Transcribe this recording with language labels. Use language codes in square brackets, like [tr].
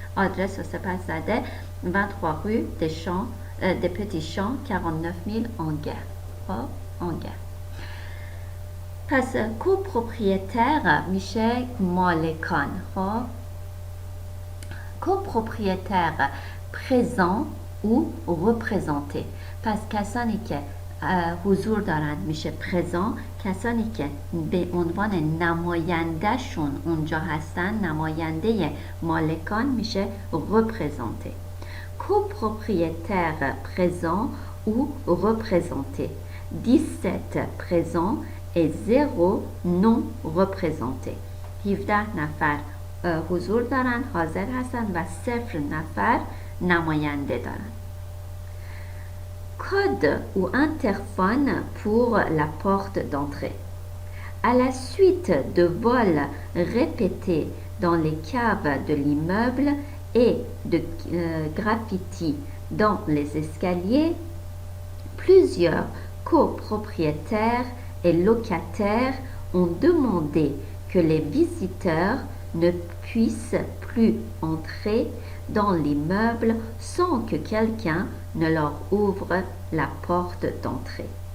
[fa] آدرس رو سپس زده 23 rue des Petits Champs 49000 Angers. خب Angers. پس کوپروپریتر میشه مالکان. [fr] خب کوپروپریتر پرزنت او رپرزنته. [fa] پس کسانی که حضور دارند میشه پرزنت، کسانی که به عنوان نماینده شون اونجا هستن، نماینده مالکان میشه رپرزنته. [fr] کوپروپریتر پرزنت او رپرزنته. 17 présents et 0 non représentés. [fa] 17 نفر حضور دارن، حاضر هستن و 0 نفر نماینده دارن. [fr] Code ou interphone pour la porte d'entrée. À la suite de vols répétés dans les caves de l'immeuble et de graffitis dans les escaliers, plusieurs copropriétaires et locataires ont demandé que les visiteurs ne puissent plus entrer dans l'immeuble sans que quelqu'un ne leur ouvre la porte d'entrée.